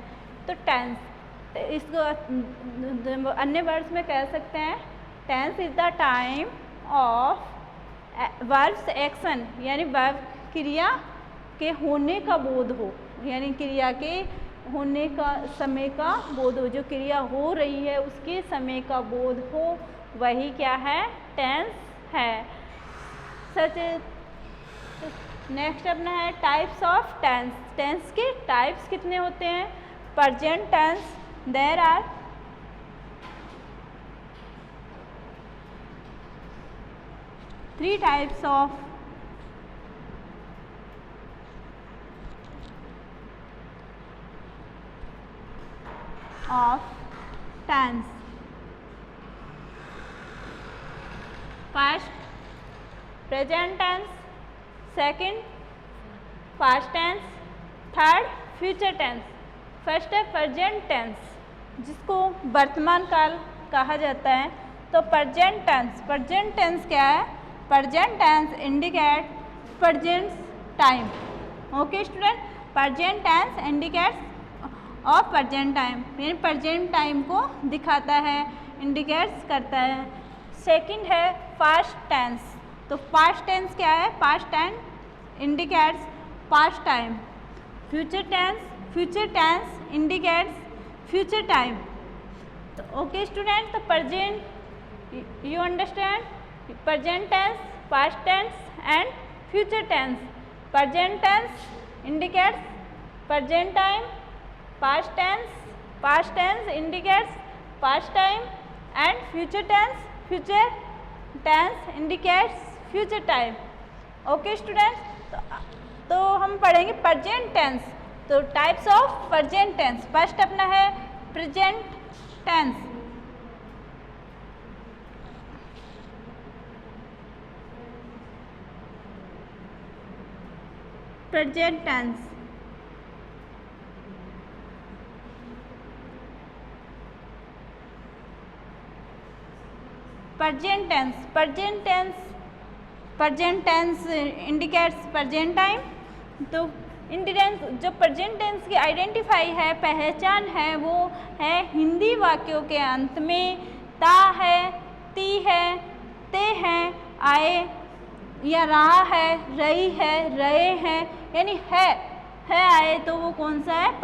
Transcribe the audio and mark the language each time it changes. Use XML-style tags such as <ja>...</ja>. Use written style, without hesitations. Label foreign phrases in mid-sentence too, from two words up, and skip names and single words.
<hi>तो टेंस इसको अन्य वर्ड्स में कह सकते हैं,</hi> <en>tense is the time of verbs action,</en> <hi>यानी वर्ब क्रिया के होने का बोध हो, यानी क्रिया के होने का समय का बोध हो, जो क्रिया हो रही है उसके समय का बोध हो, वही क्या है? टेंस है.</hi> <en>such next</en> <hi>अपना है</hi> <en>types of tense.</en> <hi>टेंस के टाइप्स कितने होते हैं?</hi> <en>present tense, there are 3 types of tense. First, present tense. Second, past tense. Third, future tense. First है present tense,</en> <hi>जिसको वर्तमान काल कहा जाता है.</hi> <en>तो present tense. present tense</en> <hi>क्या है?</hi> <en>present tense indicate present time. Okay student, present tense indicates और present time, यानी present time</en> <hi>को दिखाता है, इंडिकेट्स करता है.</hi> <en>second है past tense. तो past tense</en> <hi>क्या है?</hi> <en>past tense indicates past time. future tense indicates future time. तो okay student, तो present you understand, present tense, past tense and future tense. present tense indicates present time. past tense indicates past time and future tense indicates future time. okay students,</en> <hi>तो हम पढ़ेंगे</hi> <en>present tense. तो types of present tense. फर्स्ट</en> <hi>अपना है</hi> <en>present tense. present tense present tense indicates present time.</en> <hi>तो इंडिडेंस जो प्रेजेंट टेंस की आइडेंटिफाई है, पहचान है, वो है हिंदी वाक्यों के अंत में ता है, ती है, ते हैं, आए या रहा है, रही है, रहे हैं, यानी है आए, तो वो कौन सा है?</hi>